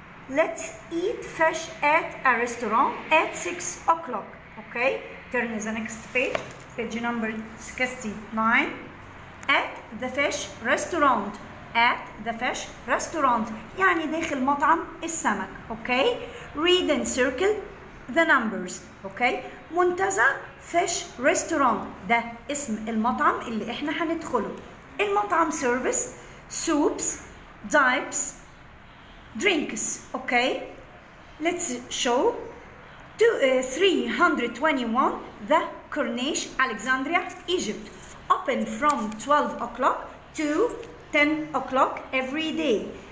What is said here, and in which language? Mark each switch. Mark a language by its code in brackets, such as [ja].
[en] Let's eat fish at a restaurant at 6 o'clock. Okay, turn to the next page, page number 69. At the fish restaurant. At the fish restaurant [ar] يعني داخل مطعم السمك. [en] Okay, read and circle the numbers. [ar] Okay, منتزه [en] fish restaurant [ar] ده اسم المطعم اللي احنا هندخله. [en] المطعم service soups, dips, drinks. Okay, let's show 321 the Corniche, Alexandria, Egypt. Open from 12 o'clock to 10 o'clock every day.